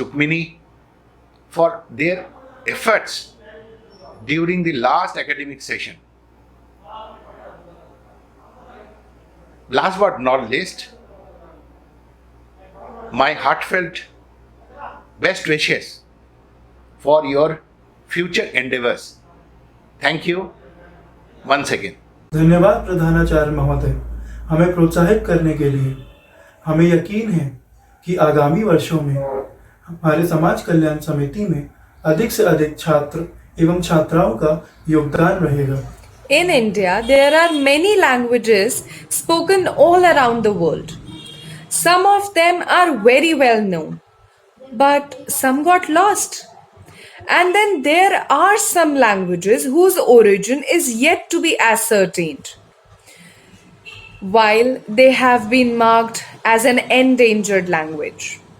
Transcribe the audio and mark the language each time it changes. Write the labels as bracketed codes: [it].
[en] Rukmini for their efforts during the last academic session. Last but not least, my heartfelt best wishes for your future endeavors. Thank you once again. [hi] धन्यवाद प्रधानाचार्य महोदय, हमें प्रोत्साहित करने के लिए। हमें यकीन है कि आगामी वर्षों में हमारे समाज कल्याण समिति में अधिक से अधिक छात्र एवं छात्राओं का योगदान रहेगा। [en] In India, there are many languages spoken all around the world. Some of them are very well known, but some got lost. And then there are some languages whose origin is yet to be ascertained, while they have been marked as an endangered language.